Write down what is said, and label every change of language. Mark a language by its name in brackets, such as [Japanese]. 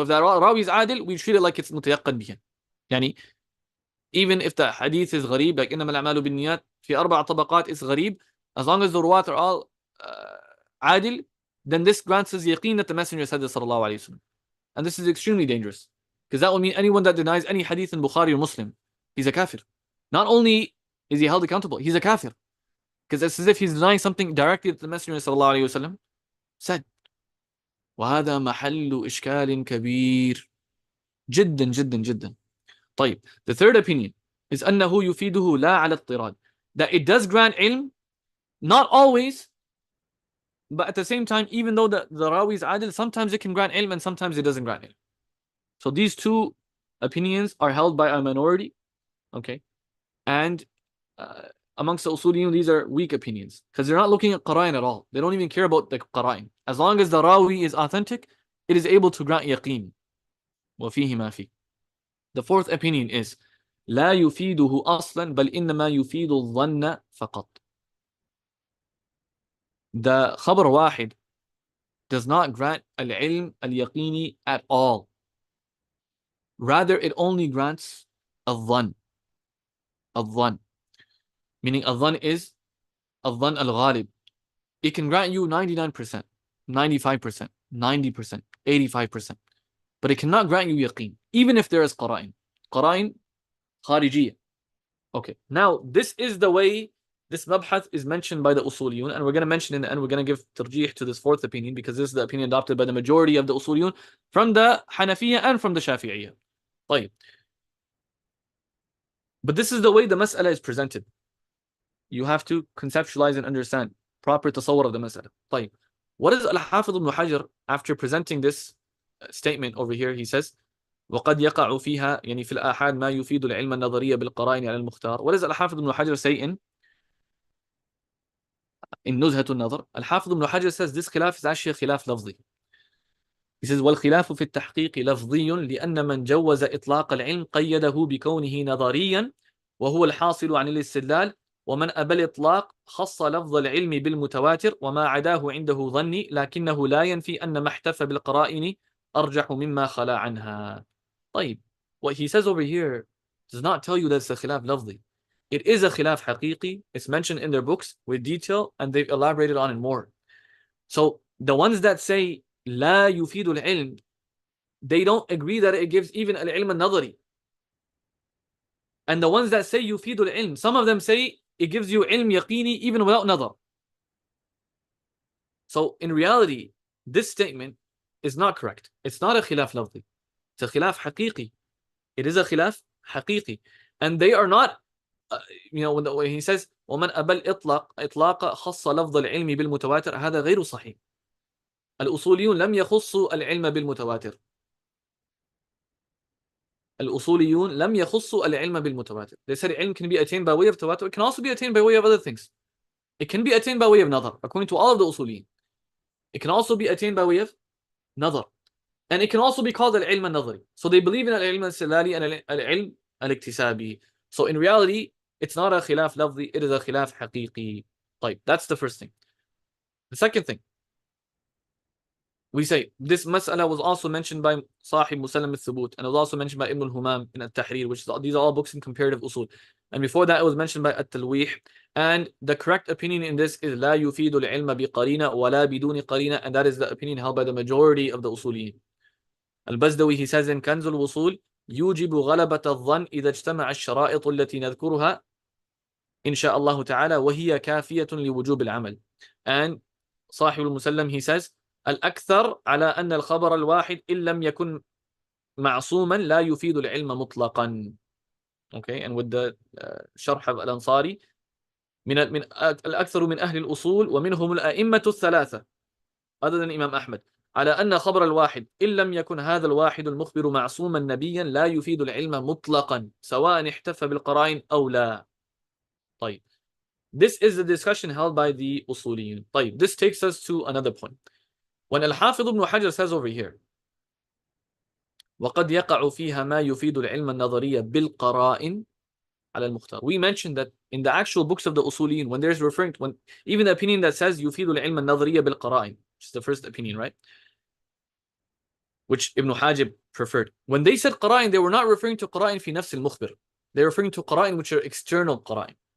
[English] So if the rawi is adil, we treat it like it's mutayaqqan bihi. Yani, even if the hadith is gharib, like [Arabic] إنما الأعمال بالنيات في أربع طبقات [English] is gharib, as long as the ruwat are all adil, then this grants us yaqeen that the Messenger said this, sallallahu alayhi wasallam. And this is extremely dangerous, because that will mean anyone that denies any hadith in Bukhari or Muslim, he's a kafir. Not only is he held accountable, he's a kafir, because it's as if he's denying something directly that the Messenger sallallahu alayhi wasallam said. [Arabic] وهذا محل إشكال كبير جدا جدا جدا. [English] طيب, the third opinion is [Arabic] أنه يفيده لا على اضطراد, [English] that it does grant ilm, not always, but at the same time, even though the rawi is adil, sometimes it can grant ilm and sometimes it doesn't grant ilm. So these two opinions are held by a minority, okay? And amongst the usuliyun, these are weak opinions, because they're not looking at qara'in at all. They don't even care about the qara'in. As long as the rawi is authentic, it is able to grant yaqeen. [Arabic] وَفِيهِ مَا فِيهِ. [English] The fourth opinion is [Arabic] لا يفيده أصلا بل إنما يفيد الظن فقط. [English] The khabar wahid does not grant al-ilm al-yaqini at all. Rather, it only grants al-dhan. Al-dhan. Meaning al-dhan is al-dhan al-ghalib. It can grant you 99%, 95%, 90%, 85%. But it cannot grant you yaqeen, even if there is qara'in. Qara'in kharijiyya. Okay, now this is the way this mabhath is mentioned by the usuliyun, and we're going to mention in the end, we're going to give tarjih to this fourth opinion, because this is the opinion adopted by the majority of the usuliyun from the Hanafiyya and from the Shafi'iyya. [Arabic] طيب. [English] But this is the way the mas'ala is presented. You have to conceptualize and understand proper tasawwur of the mas'ala. [Arabic] طيب. [English] What is Al-Aḥād ibn Hajar after presenting this statement over here? He says, [Arabic] وقد يقع فيها يعني في الآحاد ما يفيد العلم النظرية بالقرائن على المختار. [English] What does Al-Hāfidh ibn Hajar say in نزهة النظر? Al-Hāfidh ibn Hajar says this khilaf is actually a khilaf lafzi. He says [Arabic] والخلاف في التحقيق لفظي لأن من جوز إطلاق العلم قيده بكونه نظريا وهو الحاصل عن الاستدلال ومن أبى الإطلاق خص لفظ العلم بالمتواتر وما عداه عنده ظني لكنه لا ينفي أن ما احتف بالقرائن أرجح مما خلا عنها. [English] طيب, what he says over here does not tell you that it's a khilaf lafzi. It is a khilaf haqiqi. It's mentioned in their books with detail, and they've elaborated on it more. So the ones that say [Arabic] لا يفيد العلم, [English] they don't agree that it gives even al-ilm al-nadari. And the ones that say [Arabic] يفيد العلم, [English] some of them say it gives you ilm yaqini even without nadar. So in reality, this statement is not correct. It's not a khilaf lafzi. It's a khilaf haqiqi. It is a khilaf haqiqi. And they are not, when he says [Arabic] ومن أبى الإطلاق خص لفظ العلم بالمتواتر هذا غير صحيح. الأصوليون لم يخصوا العلم بالمتواتر. الأصوليون لم يخصوا العلم بالمتواتر. [English] They said ilm can be attained by way of tawatur. It can also be attained by way of other things. It can be attained by way of nadar, according to all of the usuliyin. It can also be attained by way of nadar. And it can also be called al-ilm al-nadari. So they believe in al-ilm al-silali and al-ilm al-iktisabi. So in reality, it's not a khilaf lafzi, it is a khilaf haqiqi. Like, that's the first thing. The second thing, we say this mas'ala was also mentioned by Sahib Musallam al-Thubut, and it was also mentioned by Ibn al-Humam in At-Tahrir, which these are all books in comparative usul. And before that, it was mentioned by At-Talwih. And the correct opinion in this is [Arabic] لا يفيد العلم بقرينة ولا بدون قرينة, [English] and that is the opinion held by the majority of the usuliyin. [Arabic] Al-Bazdawi, [English] he says in [Arabic] Kanz al-Wusul, يوجب غلبة الظن إذا اجتمع الشرائط التي نذكرها إن شاء الله تعالى وهي كافية لوجوب العمل. And صاحب المسلم, [English] he says, [Arabic] الأكثر على أن الخبر الواحد إن لم يكن معصوما لا يفيد العلم مطلقا. [English] Okay, and with the [Arabic] شرح of الأنصاري, من الأكثر من أهل الأصول ومنهم الأئمة الثلاثة [English] other than Imam Ahmad. [Arabic] على أن خبر الواحد إن لم يكن هذا الواحد المخبر معصوما نبيا لا يفيد العلم مطلقا سواء احتف بالقرائن أو لا. طيب. [English] This is the discussion held by the أصوليين. [Arabic] طيب. [English] This takes us to another point. When Al-Hāfid ibn Hajar says over here, [Arabic] وقد يقع فيها ما يفيد العلم النظري بالقرائن على المختار. [English] We mentioned that in the actual books of the أصوليين, when there's referring to, when even the opinion that says [Arabic] يفيد العلم النظري بالقرائن, [English] which is the first opinion, right? Which Ibn Hajib preferred. When they said قرائن, they were not referring to قرائن في نفس المخبر. They're referring to قرائن which are external قرائن.